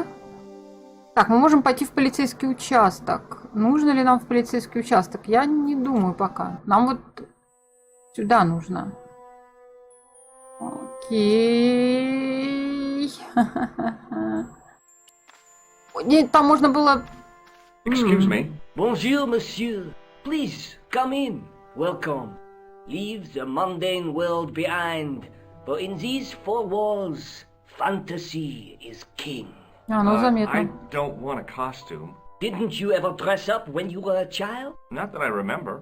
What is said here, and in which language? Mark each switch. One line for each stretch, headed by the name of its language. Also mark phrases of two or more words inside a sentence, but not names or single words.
Russian: Так, мы можем пойти в полицейский участок. Нужно ли нам в полицейский участок? Я не думаю пока. Нам вот сюда нужно. Окей. Нет, там можно было...
English: Excuse me.
French: Bonjour, monsieur.
English: Please, come in. Welcome. Leave the mundane world behind. But in these four walls, fantasy is king.
Russian: Ну
English: I
Russian: заметно.
English: don't want a costume. Didn't you ever dress up when you were a child? Not that I remember.